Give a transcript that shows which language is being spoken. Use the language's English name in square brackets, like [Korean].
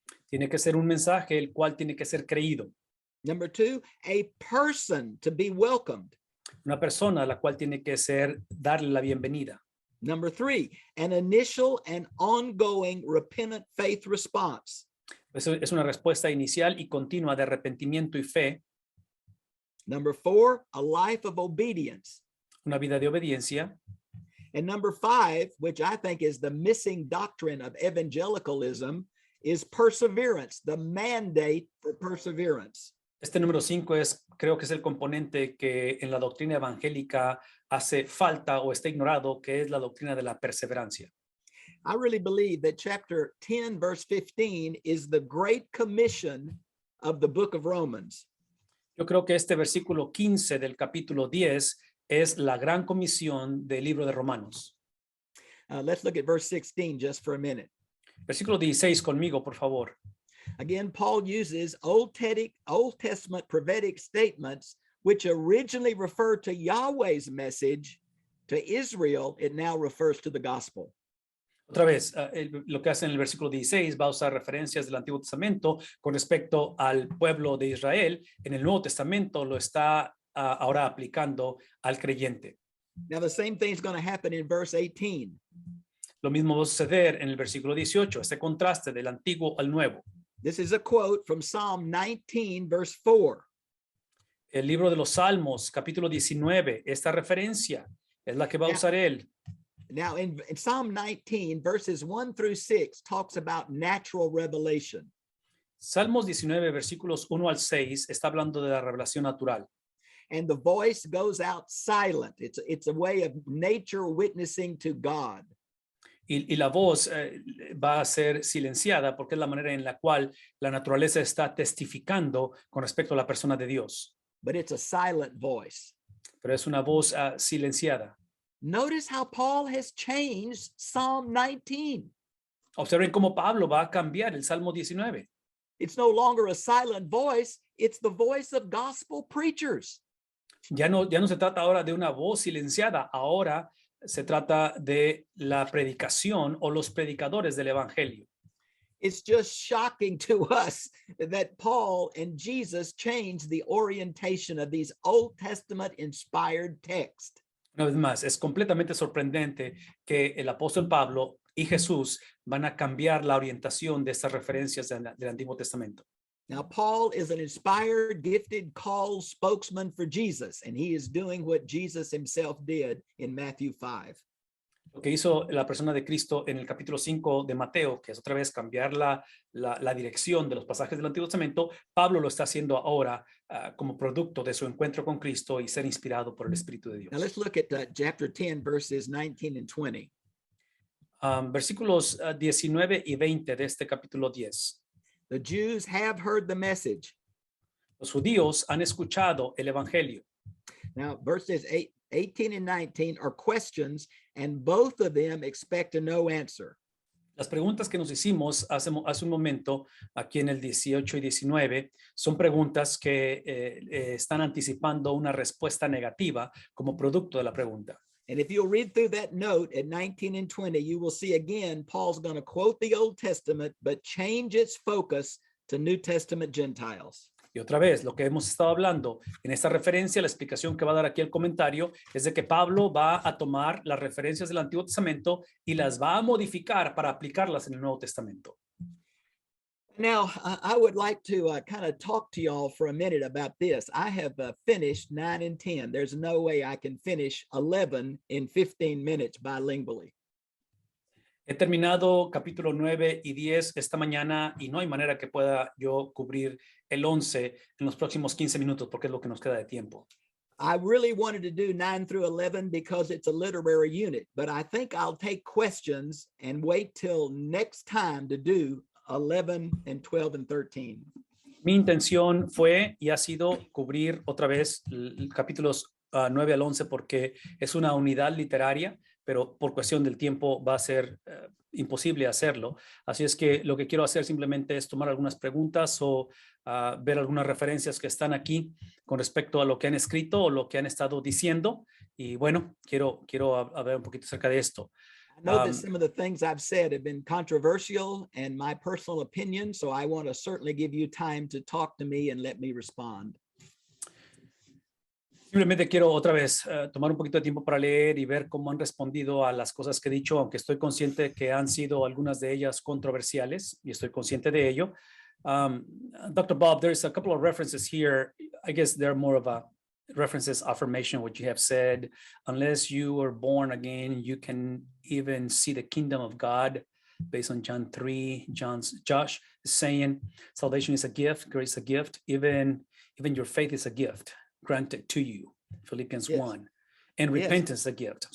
[Spanish] Tiene que ser un mensaje el cual tiene que ser creído. [English] Number two, a person to be welcomed. [Spanish] Una persona a la cual tiene que darle la bienvenida. [English] Number three, an initial and ongoing repentant faith response. [Spanish] Eso es una respuesta inicial y continua de arrepentimiento y fe. [English] Number four, a life of obedience. [Spanish] Una vida de obediencia. [English] And number five, which I think is the missing doctrine of evangelicalism, is perseverance, the mandate for perseverance. [Spanish] Este número 5 creo que es el componente que en la doctrina evangélica hace falta o está ignorado, que es la doctrina de la perseverancia. [English] I really believe that chapter 10, verse 15 is the great commission of the book of Romans. [Spanish] Yo creo que este versículo 15 del capítulo 10 es la gran comisión del libro de Romanos. [English] Let's look at verse 16 just for a minute. [Spanish] Versículo 16 conmigo, por favor. [English] Again, Paul uses Old Testament prophetic statements, which originally refer to Yahweh's message to Israel. It now refers to the gospel. [Spanish] Otra vez, lo que hace en el versículo 16 va a usar referencias del Antiguo Testamento con respecto al pueblo de Israel. En el Nuevo Testamento lo está ahora aplicando al creyente. [English] Now, the same thing is going to happen in verse 18. [Spanish] Lo mismo va a suceder en el versículo 18, este contraste del Antiguo al Nuevo. [English] This is a quote from Psalm 19, verse 4. [Spanish] El libro de los Salmos, capítulo 19, esta referencia es la que va a usar él. [English] Now, in Psalm 19, verses 1 through 6 talks about natural revelation. [Spanish] Salmos 19, versículos 1 al 6, está hablando de la revelación natural. [English] And the voice goes out silent. It's a way of nature witnessing to God. [Spanish] Y la voz va a ser silenciada porque es la manera en la cual la naturaleza está testificando con respecto a la persona de Dios. [English] But it's a silent voice. [Spanish] Pero es una voz silenciada. [English] Notice how Paul has changed Psalm 19. [Spanish] Observen cómo Pablo va a cambiar el Salmo 19. [English] It's no longer a silent voice. It's the voice of gospel preachers. [Spanish] Ya no se trata ahora de una voz silenciada, ahora se trata de la predicación o los predicadores del evangelio. [English] It's just shocking to us that Paul and Jesus changed the orientation of these Old Testament inspired texts. [Spanish] Una vez más, es completamente sorprendente que el apóstol Pablo y Jesús van a cambiar la orientación de estas referencias del Antiguo Testamento. [English] Now, Paul is an inspired, gifted, called spokesman for Jesus, and he is doing what Jesus himself did in Matthew 5. [Spanish] Lo que hizo la persona de Cristo en el capítulo 5 de Mateo, que es otra vez cambiar la dirección de los pasajes del Antiguo Testamento, Pablo lo está haciendo ahora como producto de su encuentro con Cristo y ser inspirado por el Espíritu de Dios. [English] Now, let's look at chapter 10, verses 19 and 20. [Spanish] Versículos 19 y 20 de este capítulo 10. [English] The Jews have heard the message. [Spanish] Los judíos han escuchado el evangelio. [English] Now, verses 18 and 19 are questions, and both of them expect a no answer. [Spanish] Las preguntas que nos hicimos hace un momento, aquí en el 18 y 19, son preguntas que están anticipando una respuesta negativa como producto de la pregunta. [English] And if you'll read through that note at 19 and 20, you will see again, Paul's going to quote the Old Testament, but change its focus to New Testament Gentiles. [Spanish] Y otra vez, lo que hemos estado hablando en esta referencia, la explicación que va a dar aquí el comentario, es de que Pablo va a tomar las referencias del Antiguo Testamento y las va a modificar para aplicarlas en el Nuevo Testamento. [English] Now, I would like to kind of talk to y'all for a minute about this. I have finished 9 and 10. There's no way I can finish 11 in 15 minutes bilingually. [Spanish] He terminado capítulo 9 y 10 esta mañana y no hay manera que pueda yo cubrir el 11 en los próximos 15 minutos porque es lo que nos queda de tiempo. [English] I really wanted to do 9 through 11 because it's a literary unit, but I think I'll take questions and wait till next time to do 11 and 12 and 13. [Spanish] Mi intención fue y ha sido cubrir otra vez capítulos 9 al 11 porque es una unidad literaria, pero por cuestión del tiempo va a ser imposible hacerlo. Así es que lo que quiero hacer simplemente es tomar algunas preguntas o ver algunas referencias que están aquí con respecto a lo que han escrito o lo que han estado diciendo. Y bueno, quiero hablar un poquito acerca de esto. [English] I know that some of the things I've said have been controversial and my personal opinion, so I want to certainly give you time to talk to me and let me respond. [Spanish] Simplemente quiero otra vez tomar un poquito de tiempo para leer y ver cómo han respondido a las cosas que he dicho, aunque estoy consciente de que han sido algunas de ellas controversiales y estoy consciente de ello. [English] Dr. Bob, there's a couple of references here. I guess they're more of a references, affirmation, what you have said. Unless you were born again, you can even see the kingdom of God. Based on John 3, Josh is saying salvation is a gift, grace is a gift, even your faith is a gift granted to you, Philippians 1, and repentance is a gift.